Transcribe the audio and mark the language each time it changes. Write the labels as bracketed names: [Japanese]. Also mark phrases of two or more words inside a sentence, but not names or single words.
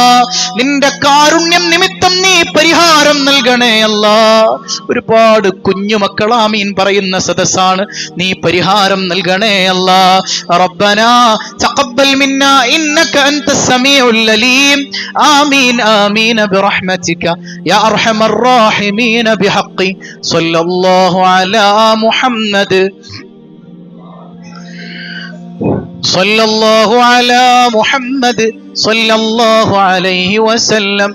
[Malayalam] നിന്റെ കാരുണ്യം നിമിത്തം നീ പരിഹാരം നൽകണേ അല്ലാ. ഒരുപാട് കുഞ്ഞുമക്കൾ ആമീൻ പറയുന്ന സദസ്സാണ്, നീ പരിഹാരം നൽകണേ അല്ലാ. [Arabic] ربنا تقبل منا إنك أنت السميع العليم. ആമീൻ آمين برحمتك يا أرحم الراحمين بحق صلى الله على محمد صلى الله على محمد صلى الله عليه وسلم.